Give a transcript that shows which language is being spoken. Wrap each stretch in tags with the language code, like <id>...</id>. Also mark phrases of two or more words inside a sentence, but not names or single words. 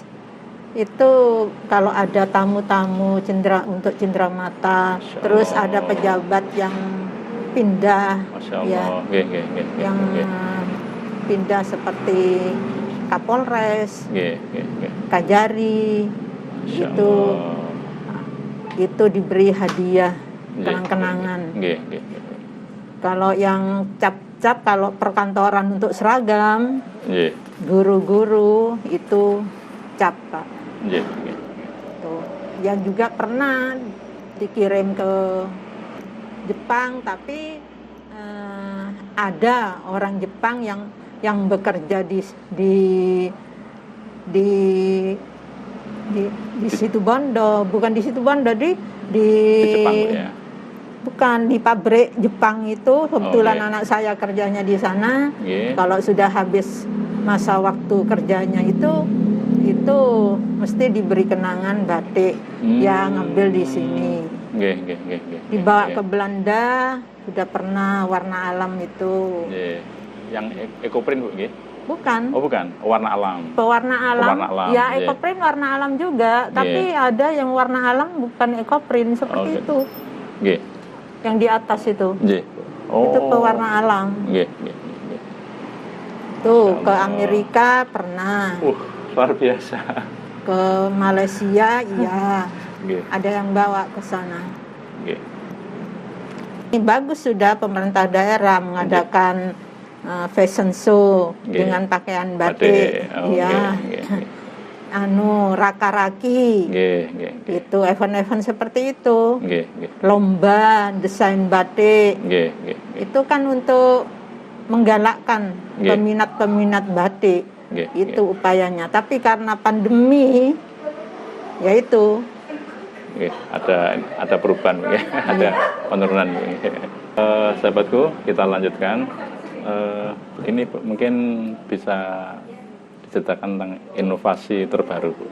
<id>Itu kalau ada tamu-tamu untuk cenderamata, terus ada pejabat yang pindah, yang pindah seperti Kapolres, Kajari, itu diberi hadiah kenang-kenangan. Kalau yang cap cap kalau perkantoran untuk seragam, Nggih. guru-guru itu cap, Pak. Nggih, nggih. Tuh. Yang juga pernah dikirim ke Jepang, tapi ada orang Jepang yang bekerja di situ Bondo, bukan di situ Bondo, di Jepang, Bu, ya. bukan di pabrik Jepang itu. Kebetulan Oke. anak saya kerjanya di sana. Nggih. Kalau sudah habis masa waktu kerjanya itu mesti diberi kenangan batik yang ngambil di sini. Nggih, nggih, nggih, nggih. Dibawa Nggih. ke Belanda, sudah pernah warna alam itu. Nggih. Yang ekoprint, Bu, nggih? Bukan. Oh, bukan. Warna alam. Pewarna alam, Pewarna alam, ya iya. ekoprint warna alam juga, tapi ada yang warna alam bukan ekoprint seperti Oke. itu, Nggih. yang di atas itu, Nggih. Oh. itu pewarna alam. Nggih, nggih, nggih. Tuh Insya ke Allah. Amerika pernah, Luar biasa. ke Malaysia, iya, Nggih, ada yang bawa ke sana. nggih. Ini bagus sudah pemerintah daerah mengadakan</id> <en>fashion show</en> <id>Nggih. dengan pakaian batik, Oh, ya, nggih, nggih. raka-raki. Nggih, nggih, nggih. Itu event-event seperti itu, Nggih, nggih. lomba desain batik, Nggih, nggih, nggih. itu kan untuk menggalakkan Nggih. peminat-peminat batik, Nggih, itu upayanya. Tapi karena pandemi, ya itu, nggih. Ada perubahan, nggih. Ada penurunan, nggih. Sahabatku, kita lanjutkan. Ini mungkin bisa diceritakan tentang inovasi terbaru, Bu.</id>